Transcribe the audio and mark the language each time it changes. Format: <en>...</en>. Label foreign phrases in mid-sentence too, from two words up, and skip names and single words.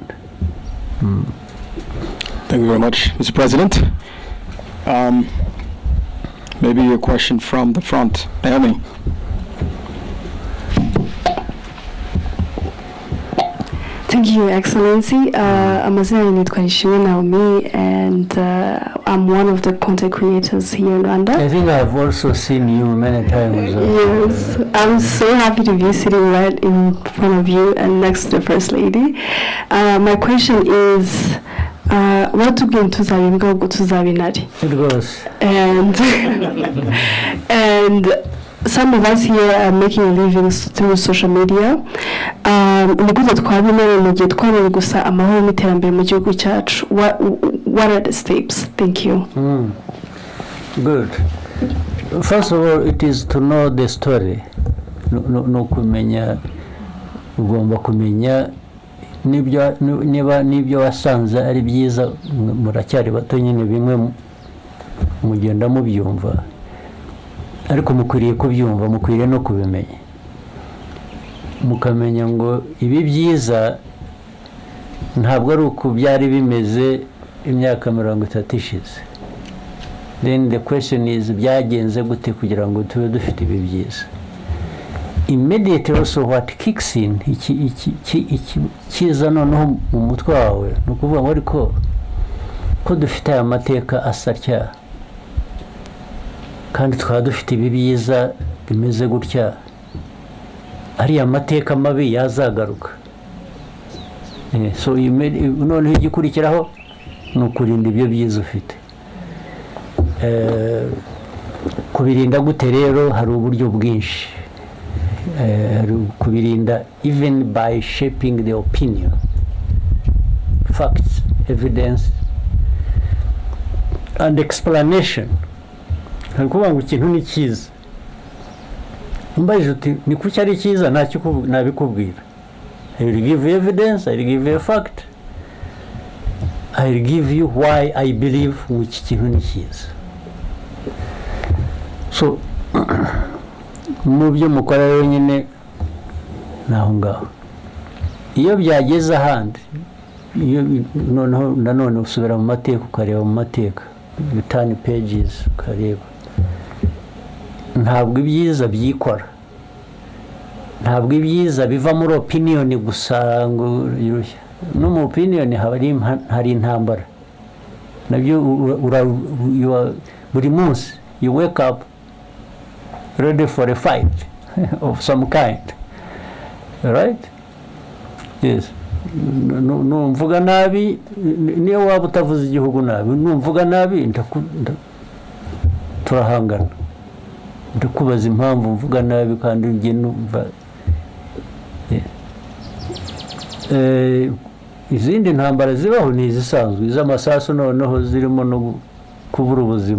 <en>Thank you very much, Mr. President. Maybe a question from the front. Naomi. Thank you, Your Excellency.</en> <rw>Amazina nitwa</rw> <en>Nishimwe Naomi, and I'm one of the content creators here in Rwanda. I think I've also seen you many times. Yes, I'm so happy to be sitting right in front of you and next to the First Lady. My question is, what</en> <rw>tugenda tuzabivuga ngo tuzabinari?</rw> <en>It goes. And some of us here are making livings through social media. What are the steps? Thank you. Good. First of all, it is to know the story.</en> <rw>No kumenya, ugomba kumenya nibyo wasanze ari byiza, muracyari bato nyine bimwe mugenda mubyumva, ariko mukwiriye kubyumva, mukwiriye no kubimenya, mukamenya ngo ibi byiza ntabwo ari uko byari bimeze imyaka 30 ishize.</rw> <en>Then the question is,</en> <rw>byagenze gute kugira ngo tube dufite ibi byiza?</rw> <en>Immediately also what kicks in,</en> <rw>kiza noneho mu mutwe wawe, ni ukuvuga ngo ariko ko dufite aya mateka asatya, kandi tukaba dufite ibi byiza bimeze gutya, ariya mateka mabi yazagaruka. So noneho igikurikiraho ni ukurinda ibyo byiza ufite. Kubirinda gute rero? Hari uburyo bwinshi.</rw> <en>Kubirinda even by shaping the opinion, facts, evidence and explanation.</en> <rw>Hari kuvuga ngo ikintu ni cyiza, umbajije uti ni kuki ari cyiza, nabikubwira.</rw> <en>I will give you evidence, I will give you a fact, I will give you why I believe</en> <rw>ngo iki kintu ni cyiza. So mu byo mukora rero nyine naho ngaho, iyo byageze ahandi, iyo noneho nanone usubira mu mateka ukareba mu mateka,</rw> <en>you turn pages ukareba.</en> <rw>Ntabwo ibyiza byikora, ntabwo ibyiza biva muri opinion gusa ngo irushya. No mu opinion hari intambara nabyo. Buri munsi</rw> <en>you wake up ready for a fight of some kind, right? Yes.</en> <rw>Numvuga nabi, niyo waba utavuze igihugu nabi, numvuga nabi turahangana. Ndakubaza impamvu mvuga nabi kandi ngiye numva. Izindi ntambara zibaho ni izisanzwe, iz'amasasu noneho zirimo no kubura ubuzima.</rw>